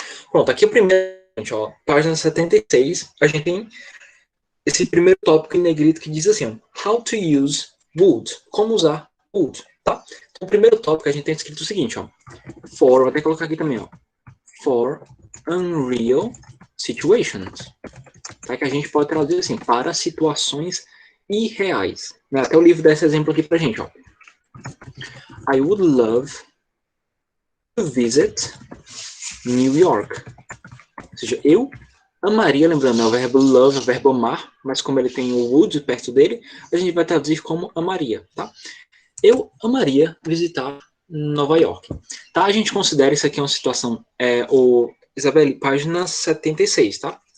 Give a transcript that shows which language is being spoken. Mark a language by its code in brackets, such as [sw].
[pt] Pronto, aqui o primeiro, ó, página 76, a gente tem esse primeiro tópico em negrito que diz assim, ó, [en] how to use would, [pt] como usar would, tá? Então, o primeiro tópico a gente tem escrito o seguinte, ó, for, vou até colocar aqui também, ó, [en] for unreal situations. Tá? [pt] Que a gente pode traduzir assim, para situações irreais. Né? Até o livro dá esse exemplo aqui pra gente. Ó. [en] I would love to visit New York. [pt] Ou seja, eu amaria, lembrando, é o verbo love, é o verbo amar, mas como ele tem o would perto dele, a gente vai traduzir como amaria, tá? Eu amaria visitar Nova York. Tá? A gente considera isso aqui uma situação, Isabelle, página 76, tá?